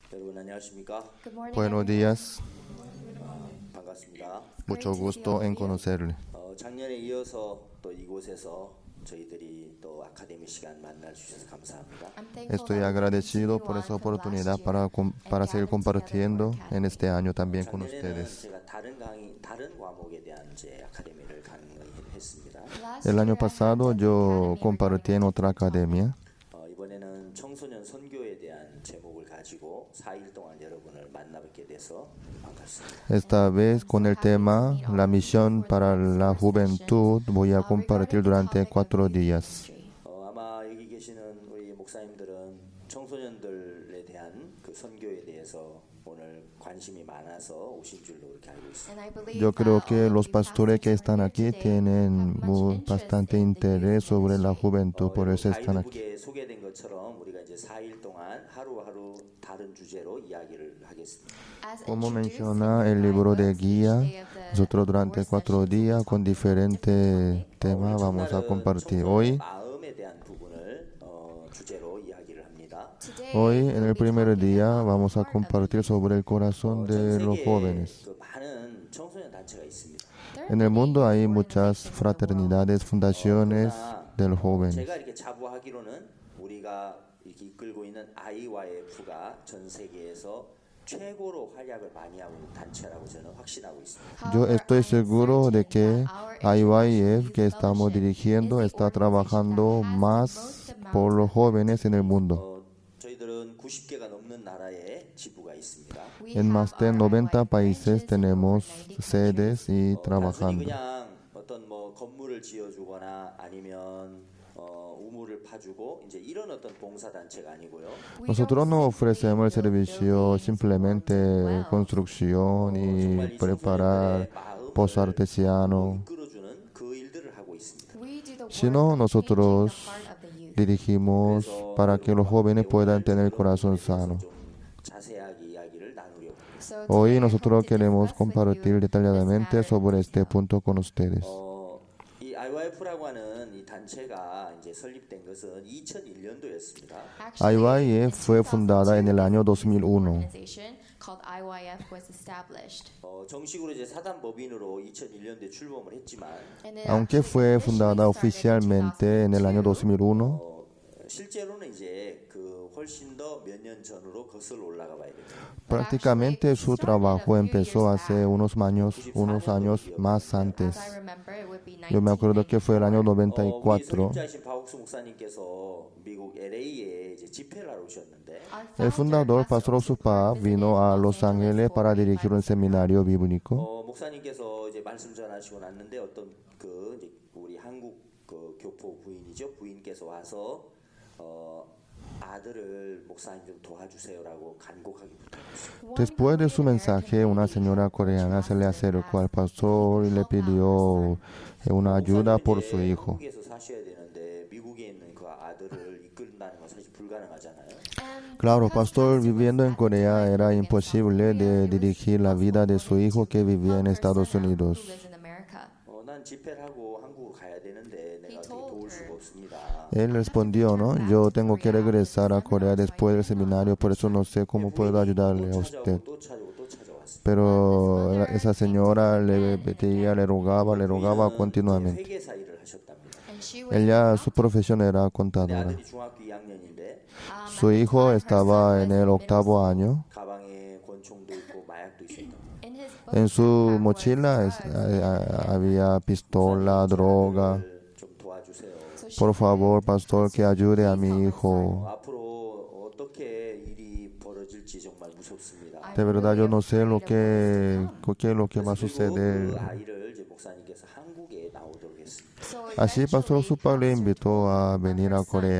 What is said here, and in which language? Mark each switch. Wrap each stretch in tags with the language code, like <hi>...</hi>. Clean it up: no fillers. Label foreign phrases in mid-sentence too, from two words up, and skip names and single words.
<ko>여러분 안녕하십니까?</ko> <en>Good morning,</en> <es>Buenos</es> <en>everyone.</en> <es>días,</es> <ko>반갑습니다.</ko> <es>mucho gusto en conocerle.</es> <ko>작년에 이어서 또 이곳에서 저희들이 또 아카데미 시간 만날 주셔서 감사합니다.</ko> <en>I'm thankful</en> <es>Estoy</es> <en>that we</en> <es>agradecido</es> <en>continue</en> <es>por</es> <en>on</en> <es>esa</es> <en>from last</en> <es>oportunidad</es> <en>year</en> <es>para</es> <en>and</en> <es>seguir</es> <en>gather</en> <es>compartiendo</es> <en>together for</en> <es>en</es> <en>Academy.</en> <es>este año también con</es> <ko>작년에는</ko> <es>ustedes.</es> <ko>제가 다른 과목에 대한 이제 아카데미를 강의했습니다.</ko> <en>Last</en> <es>El</es> <en>year,</en> <es>año</es> <en>I had</en> <es>pasado</es> <en>done</en> <es>yo</es> <en>Academy</en> <es>compartí en</es> <en>regarding</en> <es>otra academia.</es> <ko>이번에는 청소년 선교에 대한 제목을 가지고 4일 동안 여러분을 만나뵙게 돼서 반갑습니다.</ko> <es>Esta vez con el tema La misión para la juventud voy a compartir durante 4 días.</es> <ko>아마 여기 계시는 우리 목사님들은 청소년들에 대한 그 선교에 대해서 오늘 관심이 많아서 오신 줄로 이렇게 알고 있습니다.</ko> <en>And I believe</en> <es>Yo creo</es> <en>that</en> <es>que</es> <en>all of</en> <es>los</es> <en>you</en> <es>pastores que</es> <en>pastors</en> <es>están</es> <en>who are</en> <es>aquí</es> <en>here today</en> <es>tienen</es> <en>have much interest</en> <es>bastante</es> <en>in the youth</en> <es>interés sobre la</es> <en>ministry.</en> <es>juventud, por eso están aquí.</es> <ko>가이드북에 소개된 것처럼 우리가 이제 4일 동안 하루하루 다른 주제로 이야기를 하겠습니다.</ko> <en>As</en> <es>Como</es> <en>introduced in</en> <es>menciona</es> <en>the</en> <es>el libro de</es> <en>guidebooks,</en> <es>guía,</es> <en>each day of the</en> <es>nosotros durante 4 días con diferentes temas vamos a compartir.</es> <ko>오늘 마음에 대한 부분을 주제로 이야기를 합니다.</ko> <en>Today,</en> <es>Hoy,</es> <en>we'll</en> <es>en el</es> <en>be</en> <es>primer</es> <en>talking</en> <es>día,</es> <en>about the</en> <es>vamos a</es> <en>heart of the</en> <es>compartir</es> <en>youth.</en> <es>sobre el corazón de</es> <ko>전</ko> <es>los</es> <ko>세계에</ko> <es>jóvenes.</es> <ko>그 많은 청소년 단체가 있습니다.</ko> <en>There are</en> <es>En el</es> <en>many</en> <es>mundo hay</es> <en>youth</en> <es>muchas</es> <en>organizations in the world.</en> <es>fraternidades, fundaciones del joven.</es> <ko>제가 이렇게 자부하기로는 우리가 이렇게 이끌고 있는 IYF가 전 세계에서 최고로 활약을 많이 하고 있는 단체라고 저는 확신하고 있습니다.</ko> <es>Yo</es> <en>However,</en> <es>estoy</es> <en>I am</en> <es>seguro de</es> <en>certain</en> <es>que</es> <en>that our</en> <es>IYF que</es> <en>Youth</en> <es>estamos</es> <en>Fellowship</en> <es>dirigiendo</es> <en>is the</en> <es>está trabajando</es> <en>organization that has the</en> <es>más</es> <en>most amount</en> <es>por los</es> <en>of</en> <es>jóvenes en el mundo.</es> <ko>저희들은 90개가 넘는 나라에 지부가 있습니다.</ko> <en>We</en> <es>En más</es> <en>have</en> <es>de</es> <en>our</en> <es>90</es> <en>IYF</en> <es>países</es> <en>branches in</en> <es>tenemos</es> <en>over 90</en> <es>sedes y</es> <ko>단순히</ko> <es>trabajando.</es> <ko>그냥 어떤 뭐 건물을 지어주거나 아니면 우물을 파주고 이제 이런 어떤 봉사 단체가 아니고요.</ko> <en>We</en> <es>Nosotros</es> <en>don't</en> <es>no</es> <en>simply</en> <es>ofrecemos el</es> <en>build</en> <es>servicio</es> <en>buildings or</en> <es>simplemente</es> <en>dig wells.</en> <es>construcción y</es> <ko>정말 이</ko> <es>preparar</es> <ko>청소년들의 마음을</ko> <es>pozo artesiano,</es> <ko>이끌어주는 그 일들을 하고 있습니다.</ko> <en>We do the work</en> <es>sino</es> <en>of changing</en> <es>nosotros</es> <en>the heart of the youth.</en> <es>dirigimos para que los jóvenes puedan tener el corazón sano.</es> <ko>좀 자세하게 이야기를 나누려고 합니다.</ko> <en>So</en> <es>Hoy</es> <en>today I</en> <es>nosotros</es> <en>hope to</en> <es>queremos</es> <en>discuss with</en> <es>compartir</es> <en>you</en> <es>detalladamente</es> <en>this matter</en> <es>sobre</es> <en>in</en> <es>este</es> <en>detail.</en> <es>punto con ustedes.</es> <ko>이 IYF라고 하는 이 단체가 이제 설립된 것은 2001년도였습니다.</ko> <en>Actually, in</en> <es>IYF fue fundada en el año 2001.</es> <en>organization called IYF was established.</en> <ko>정식으로 이제 사단법인으로 2001년도에 출범을 했지만</ko> <en>And it</en> <es>Aunque</es> <en>actually</en> <es>fue fundada</es> <en>officially started in</en> <es>oficialmente en el año 2001,</es> <ko>실제로는 이제 그 훨씬 더 몇 년 전으로 거슬러 올라가 봐야 됩니다.</ko> <es>prácticamente su trabajo empezó hace unos años más antes.</es> <en>As I remember, it would be</en> <es>Yo me acuerdo que fue el año</es> <ko>우리</ko> <es>94.</es> <ko>설립자이신 박옥수 목사님께서 미국 LA에 이제 집회를 하러 오셨는데</ko> <es>El fundador, Pastor Osupa, vino a Los Ángeles para dirigir un seminario bíblico.</es> <ko>목사님께서 이제 말씀 전하시고 났는데 어떤 그 이제 우리 한국 그 교포 부인이죠 부인께서 와서 아들을 목사님 좀 도와주세요라고 간곡하게 부탁했어요.</ko> <es>Después de su mensaje, una señora coreana se le acercó al pastor y le pidió una ayuda por su hijo.</es> <ko>한국에서 사셔야 되는데 미국에 있는 그 아들을 이끌다는 건 사실 불가능하잖아요.</ko> <es>Claro, pastor, viviendo en Corea era imposible de dirigir la vida de su hijo que vivía en Estados Unidos.</es> <ko>난 집회를 하고 한국으로 가야 되는데 내가 어떻게 도울 수가 없습니다.</ko> <es>Él respondió, ¿no? Yo tengo que regresar a Corea después del seminario, por eso no sé cómo puedo ayudarle a usted.</es> <ko>또 찾아왔습니다.</ko> <es>Pero esa señora le pedía, le rogaba continuamente.</es> <ko>회계사 일을 하셨답니다.</ko> <es>Ella, su profesión era</es> <ko>내</ko> <es>contadora.</es> <ko>아들이 중학교 2학년인데</ko> <es>Su hijo estaba en el 8º año.</es> <ko>가방에 권총도 있고 마약도 있었다.</ko> <es>En su mochila había pistola, droga.</es> <ko>좀 도와주세요.</ko> <es>Por favor, pastor, que ayude a mi hijo.</es> <ko>앞으로 어떻게 일이 벌어질지 정말 무섭습니다.</ko> <es>De verdad, yo no sé qué es lo que va a</es> <ko>그</ko> <es>suceder.</es> <ko>아이를 이제 목사님께서 한국에 나오도록 했습니다.</ko> <es>Así, Pastor Osupa le invitó a venir a Corea.</es>